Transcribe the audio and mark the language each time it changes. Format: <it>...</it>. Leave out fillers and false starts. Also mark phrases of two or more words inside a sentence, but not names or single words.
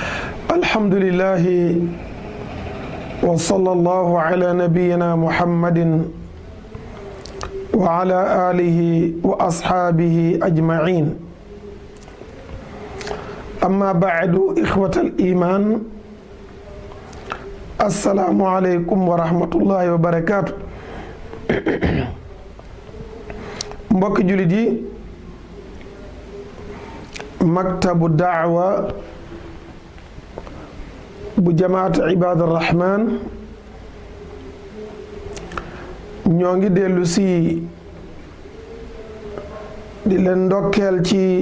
<ar>الحمد لله وصلى الله على نبينا محمد وعلى آله وأصحابه أجمعين أما بعد إخوة الإيمان السلام عليكم ورحمة الله وبركاته</ar> <wo>mbokk jullit yi maktabu daawa bu jamaatu Ibaadu Rahmaan ñoo ngi dellu si di leen ndokkeel ci</wo>